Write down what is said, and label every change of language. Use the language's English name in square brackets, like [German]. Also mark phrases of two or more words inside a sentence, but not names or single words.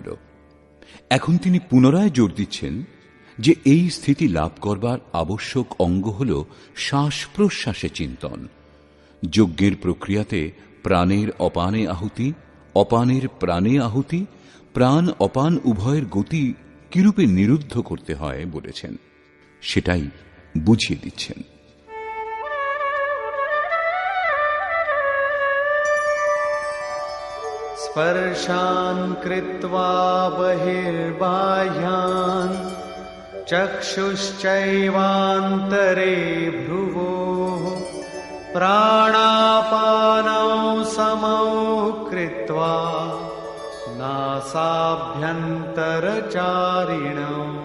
[Bangla] এখন তিনি পুনরায় জোর দিচ্ছেন যে এই স্থিতি লাভ করবার আবশ্যক অঙ্গ হল শ্বাস প্রশ্বাসে চিন্তন। যজ্ঞের প্রক্রিয়াতে প্রাণের অপানে আহুতি, অপানের প্রাণে আহুতি, প্রাণ অপান উভয়ের গতি কিরূপে নিরুদ্ধ করতে হয় বলেছেন, সেটাই বুঝিয়ে দিচ্ছেন। [Sanskrit] स्पर्शान् कृत्वा बहिर्बाह्यान् चक्षुश्चैवान्तरे भ्रुवोः प्राणापानौ समौ कृत्वा नासाभ्यन्तरचारिणौ